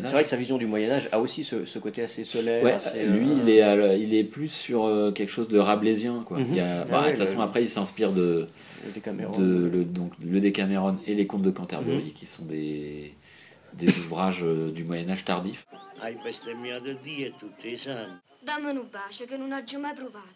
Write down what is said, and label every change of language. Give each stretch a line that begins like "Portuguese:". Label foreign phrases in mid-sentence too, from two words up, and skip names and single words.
French: C'est vrai que sa vision du Moyen-Âge a aussi ce côté assez solaire. Ouais, lui, il est plus sur quelque chose de rabelaisien, quoi. De toute façon, après, il s'inspire le Décameron et les Contes de Canterbury, qui sont des ouvrages du Moyen-Âge tardif.
Italian: Hai bestemmiato Dio e tutti i santi. Dammi un bacio che non ho già mai provato.